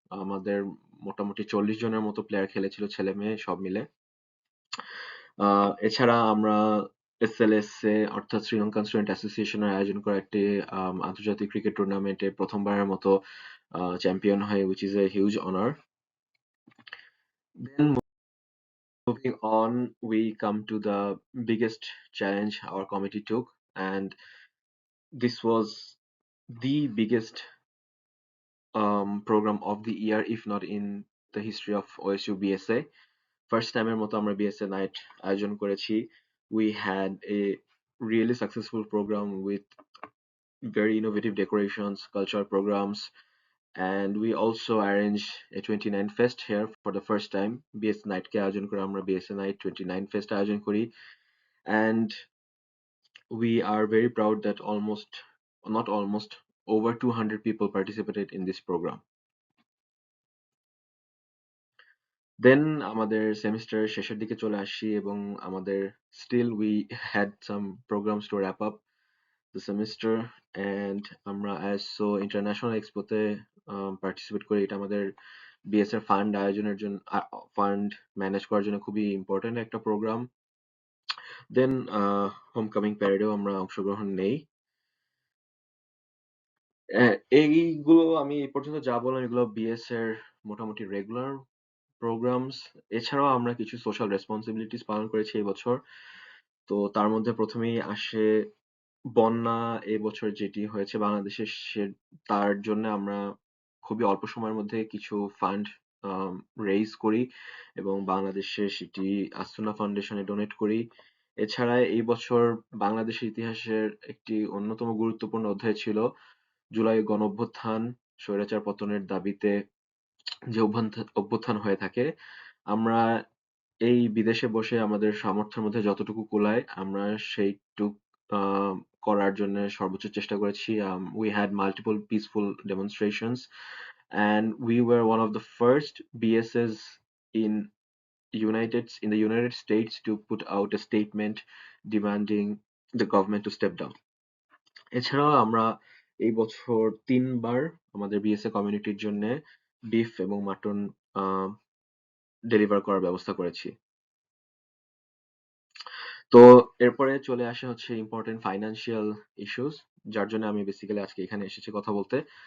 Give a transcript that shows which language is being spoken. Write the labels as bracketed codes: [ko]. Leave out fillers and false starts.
[bn] আমাদের মোটামুটি 40 জনের মতো প্লেয়ার খেলেছিল, ছেলে মেয়ে সব মিলে। এছাড়া আমরা এসএলএসএ অর্থাৎ শ্রীলঙ্কান স্টুডেন্ট অ্যাসোসিয়েশনের আয়োজন করা একটি আন্তর্জাতিক ক্রিকেট টুর্নামেন্টে প্রথমবারের মতো চ্যাম্পিয়ন হয়, [en] which is a huge honor. Then moving on, we come to the biggest challenge our committee took, and this was the biggest program of the year, if not in the history of OSU BSA. [bn] First টাইমের মতো আমরা BSA night আয়োজন করেছি। [en] We had a really successful program with very innovative decorations, cultural programs, and we also arranged a 29 Fest here for the first time. [bn] BS Night কে আয়োজন করে আমরা BSA Night 29 Fest আয়োজন করি, [en] and we are very proud that not almost, over 200 people participated in this program. [bn] দেন আমাদের সেমিস্টারের শেষের দিকে চলে আসি, এবং আমাদের [en] Still we had some programs to wrap up. the semester, and [bn] আমরা ASO International Expo-তে participate করি। এটা আমাদের BS এর ফান্ড আয়োজনের জন্য, ফান্ড ম্যানেজ করার জন্য খুবই ইম্পর্টেন্ট একটা প্রোগ্রাম। দেন হোমকামিং প্যারেডেও আমরা অংশগ্রহণ নেই। এইগুলো আমি এই পর্যন্ত যা বললাম এগুলো BS এর মোটামুটি রেগুলার প্রোগ্রামস। এছাড়াও আমরা কিছু সোশ্যাল রেসপন্সিবিলিটিস পালন করেছি এই বছর। তো তার মধ্যে প্রথমেই আসে বন্যা এবছর যেটি হয়েছে বাংলাদেশে, তার জন্য আমরা খুবই অল্প সময়ের মধ্যে কিছু ফান্ড রেইজ করি এবং বাংলাদেশে সেটি আস্তুনা ফাউন্ডেশনে ডোনেট করি। এছাড়া এই বছর বাংলাদেশের ইতিহাসের একটি অন্যতম গুরুত্বপূর্ণ অধ্যায় ছিল জুলাই গণঅভ্যুত্থান, স্বৈরাচার পতনের দাবিতে যে অভ্যুত্থান হয়ে থাকে। আমরা এই বিদেশে বসে আমাদের সামর্থ্যের মধ্যে যতটুকু কুলায় আমরা সেইটুক আহ, করার জন্য সর্বোচ্চ চেষ্টা করেছি। [en] We had multiple peaceful demonstrations and we were one of the first BSs in in the United States to put out a statement demanding the government to step down. [bn] এছাড়াও আমরা এই বছর 3 বার আমাদের বিএসএ কমিউনিটির জন্য বিফ এবং mutton deliver করার ব্যবস্থা করেছি। তো এরপরে চলে আসে হচ্ছে ইম্পর্টেন্ট ফাইন্যান্সিয়াল ইস্যুস, যার জন্য আমি বেসিক্যালি আজকে এখানে এসেছি কথা বলতে।